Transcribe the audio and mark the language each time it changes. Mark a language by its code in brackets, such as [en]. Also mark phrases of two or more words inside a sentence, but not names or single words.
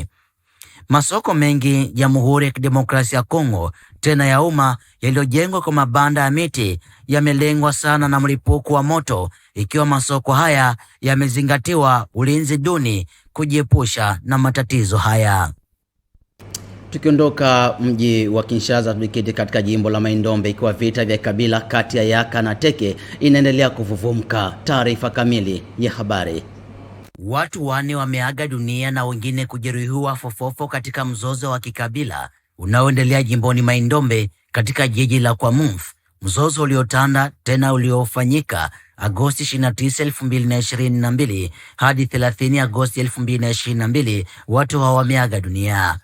[sw] Masoko mengi Jamhuri ya Kidemokrasia ya Kongo, tena ya umma, yaliyojengwa kwa mabanda ya miti yamelengwa sana na mlipuko wa moto, ikiwa masoko haya yamezingatiwa ulinzi duni kujiepusha na matatizo haya. Tukiondoka mji wa Kinshasa tukiketi katika jimbo la Maindombe, ikiwa vita vya kabila kati ya Yaka na Teke inaendelea kuvuvumka. Taarifa kamili ya habari. Watu 4 wameaga dunia na wengine kujeruhiwa fofofo katika mzozo wa kikabila unaoendelea jimboni Maindombe katika jiji la Kwamouth. Mzozo uliotanda tena uliofanyika Agosti 29, 2022 hadi 30 Agosti 2022, watu hao wameaga dunia.